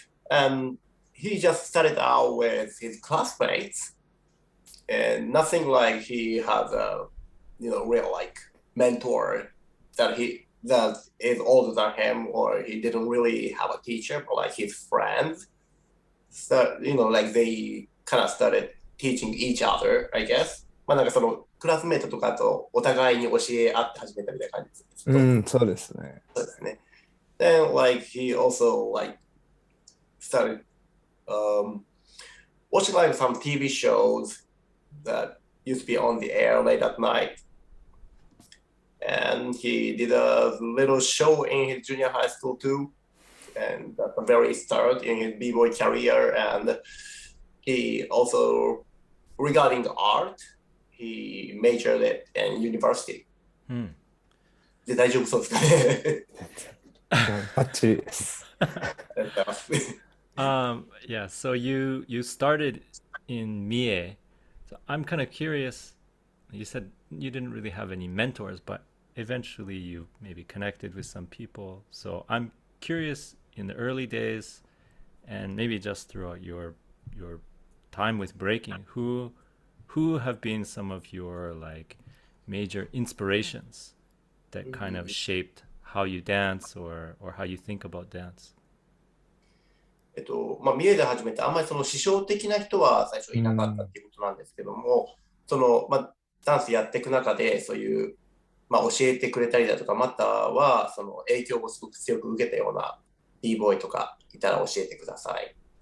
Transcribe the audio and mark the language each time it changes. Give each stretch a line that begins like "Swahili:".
English: And he just started out with his classmates, and nothing like he has a real like mentor that is older than him, or he didn't really have a teacher, but like his friends. So like they kind of started teaching each other, I guess.
Japanese: まあなんかそのクラスメートとかとお互いに教え合って始めたみたいな感じです。そうですね。そうですね。
English: Then like he also like started watching like some TV shows that used to be on the air late at night. And he did a little show in his junior high school too. And at the very start in his b-boy career. And he also, regarding art, he majored it in university.
Japanese: で、大丈夫そうですかね。バッチリです。
English: Yeah, so you started in Mie. So I'm kind of curious. You said you didn't really have any mentors, but eventually you maybe connected with some people. So I'm curious in the early days and maybe just throughout your time with breaking, who have been some of your like major inspirations that kind of shaped how you dance or how you think about dance?
Japanese: 三重で始めて、あんまりその師匠的な人は最初いなかったっていうことなんですけども、ダンスやっていく中で、そういう、まあ、教えてくれたりだとか、またはその影響をすごく強く受けたような b ボーイとかいたら教えてください。